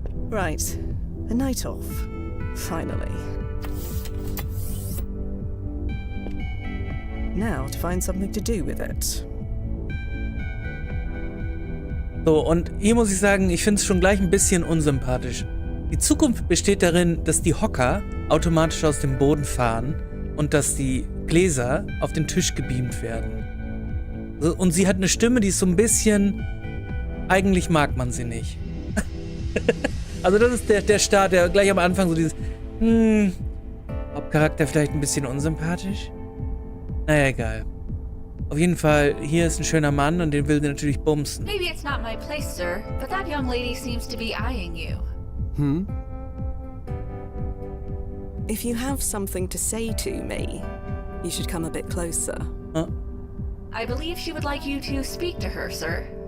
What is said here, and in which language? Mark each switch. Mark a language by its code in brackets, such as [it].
[en] Right. A night off. Finally. Now to find something to do with it. [de] So, und hier muss ich sagen, ich finde es schon gleich ein bisschen unsympathisch. Die Zukunft besteht darin, dass die Hocker automatisch aus dem Boden fahren und dass die Gläser auf den Tisch gebeamt werden. So, und sie hat eine Stimme, die ist so ein bisschen... Eigentlich mag man sie nicht. Also das ist der Start, der gleich am Anfang so dieses... Hauptcharakter vielleicht ein bisschen unsympathisch? Naja, egal. Auf jeden Fall, hier ist ein schöner Mann und den will sie natürlich bumsen. [en] Maybe it's not my place, sir, but that young lady seems to be eyeing you. If you have something to say to me, you should come a bit closer. Huh? I believe she would like you to speak to her, sir.